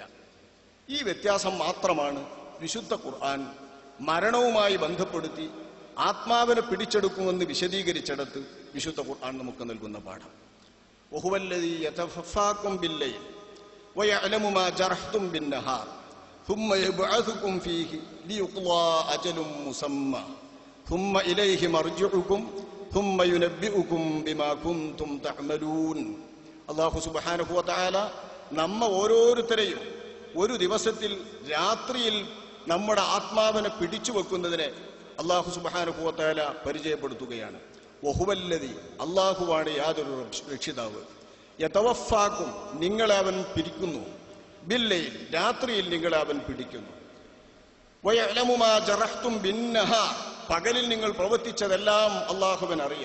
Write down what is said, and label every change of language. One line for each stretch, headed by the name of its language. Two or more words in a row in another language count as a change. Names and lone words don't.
Malayalam: ഈ വ്യത്യാസം മാത്രമാണ് വിശുദ്ധ ഖുർആൻ മരണവുമായി ബന്ധപ്പെടുത്തി ആത്മാവിനെ പിടിച്ചെടുക്കുമെന്ന് വിശദീകരിച്ചിടത്ത് വിശുദ്ധ ഖുർആൻ നമുക്ക് നൽകുന്ന പാഠം.
Arabic: وهو الذي يتوفاكم بالليل ويعلم ما جرحتم بالنهار ثم يبعثكم فيه ليقضى أجل مسمى ثم إليه مرجعكم ثم ينبئكم بما كنتم تعملون. الله سبحانه وتعالى
Malayalam: നമ്മ ഓരോരുത്തരെയും ഒരു ദിവസത്തിൽ രാത്രിയിൽ നമ്മുടെ ആത്മാവിനെ പിടിച്ചു വെക്കുന്നതിനെ
Arabic: الله سبحانه وتعالى
Malayalam: പരിചയപ്പെടുത്തുകയാണ്. വഹുവല്ലദി അല്ലാഹുവാണ് യാതൊരു രക്ഷിതാവ് യതവഫാക്കും നിങ്ങളെ അവൻ പിടിക്കുന്നു ബില്ലൈൽ രാത്രിയിൽ നിങ്ങളെ അവൻ പിടിക്കുന്നു
Arabic: ويعلم ما جرحتم بالنهار
Malayalam: പകലിൽ നിങ്ങൾ പ്രവർത്തിച്ചതെല്ലാം അല്ലാഹുവിന് അറിയാം.